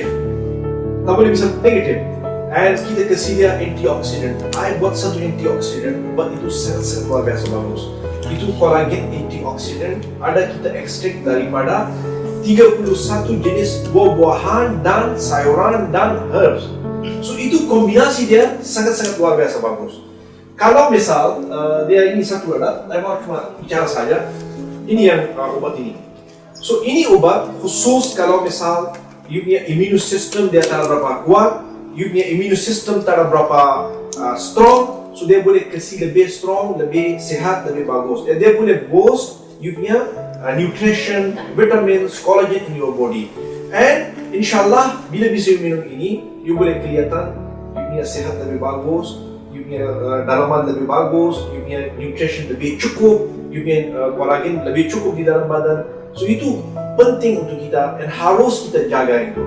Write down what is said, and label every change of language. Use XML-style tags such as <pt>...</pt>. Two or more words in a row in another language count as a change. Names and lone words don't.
<ms>Tak boleh bisa negatif. And kita kasih dia antioxidant. I buat satu antioxidant, obat itu sangat luar biasa bagus. Itu</ms> <en>collagen antioxidant.</en> <ms>Ada kita ekstrak daripada 31 jenis buah-buahan dan sayuran dan herbs. So itu kombinasi dia sangat luar biasa bagus. Kalau misal dia ini satu ada, saya mau cuma bicara saja. Ini yang obat ini. So ini obat khusus kalau misal you punya</ms> <en>immune system</en> <ms>dia tak berapa kuat, you punya</ms> <en>immune system</en> <ms>tak berapa strong, so dia boleh kasih lebih strong, lebih sehat, lebih bagus. Dia boleh boost you punya</ms> <en>nutrition, vitamins, collagen in your body.</en> <ms>And insyaAllah bila bisa you minum ini, you boleh kelihatan you punya sehat lebih bagus, you punya dalaman lebih bagus, you punya nutrition lebih cukup, you punya collagen lebih cukup di dalam badan. So itu penting untuk kita dan harus kita jaga itu.</ms>